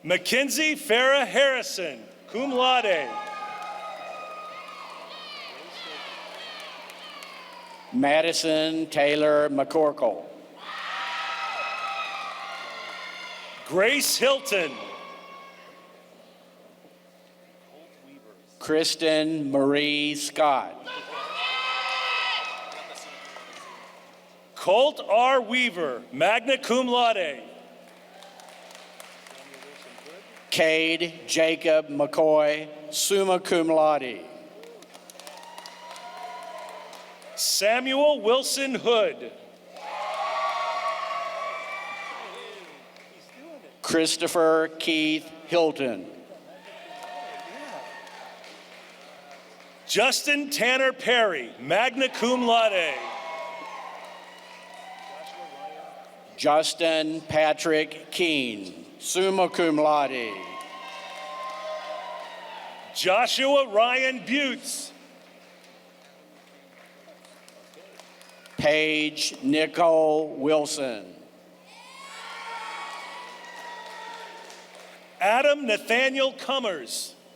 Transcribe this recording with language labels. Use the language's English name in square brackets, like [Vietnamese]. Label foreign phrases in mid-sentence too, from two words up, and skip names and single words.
[English] Mackenzie Farah Harrison, [Latin] cum laude. [English] Madison Taylor McCorkle. Grace Hilton. Kristen Marie Scott. Colt R. Weaver, [Latin] magna cum laude. [English] Cade Jacob McCoy, [Latin] summa cum laude. [English] Samuel Wilson Hood. Christopher Keith Hilton. Justin Tanner Perry, [Latin] magna cum laude. [English] Justin Patrick Keene, [Latin] summa cum laude. [English] Joshua Ryan Butts. Paige Nicole Wilson. Adam Nathaniel Cummers.